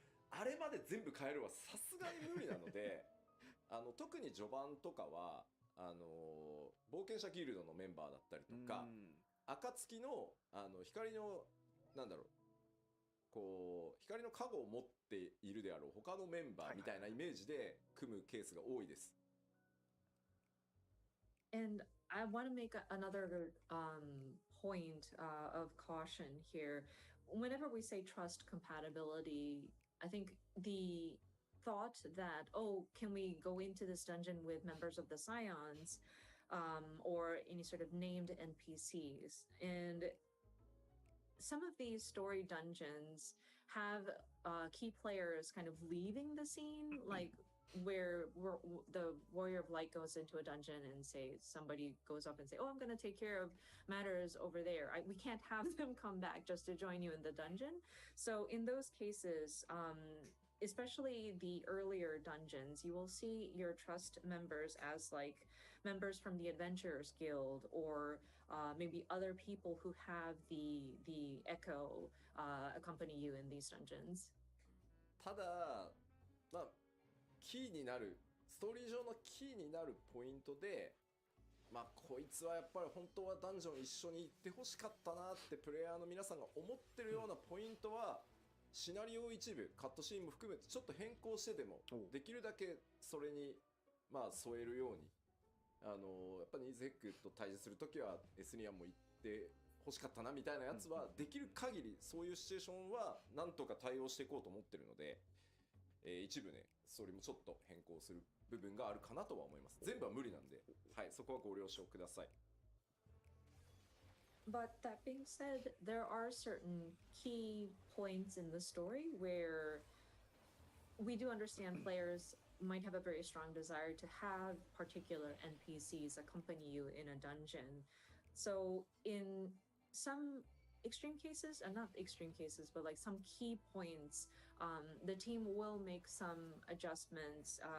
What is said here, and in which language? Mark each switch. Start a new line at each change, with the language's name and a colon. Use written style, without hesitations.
Japanese: あれまで全部変えるはさすがに無理なので特に序盤とかは冒険者ギルドのメンバーだったりとか、暁の光のなんだろう、こう光の加護を持っているであろう他のメンバーみたいなイメージで組むケースが多いです。
English: And I want to make another point of caution here. Whenever we say trust compatibility, I think the thought that, oh, can we go into this dungeon with members of the Scions or any sort of named NPCs? And some of these story dungeons have key players kind of leaving the scene, like where the Warrior of Light goes into a dungeon and say somebody goes up and say, oh, I'm going to take care of matters over there. We can't have them come back just to join you in the dungeon. So in those cases, especially the earlier dungeons, you will see your trust members as like members from the Adventurers Guild or maybe other people who have the Echo accompany you in these dungeons.
Japanese: ただ、まあキーになるストーリー上のキーになるポイントで、まあこいつはやっぱり本当はダンジョン一緒に行ってほしかったなってプレイヤーの皆さんが思ってるようなポイントは、シナリオ一部カットシーンも含めてちょっと変更してでもできるだけそれにまあ添えるように、やっぱりニーズヘックと対峙するときはエスニアンも行ってほしかったなみたいなやつはできる限りそういうシチュエーションはなんとか対応していこうと思ってるので、一部ねそれもちょっと変更する部分があるかなとは思います。全部は無理なんで、はい、そこはご了承ください。
English: But that being said, there are certain key points in the story where we do understand players might have a very strong desire to have particular NPCs accompany you in a dungeon. So in some extreme cases, and not extreme cases, but like some key points, the team will make some adjustments.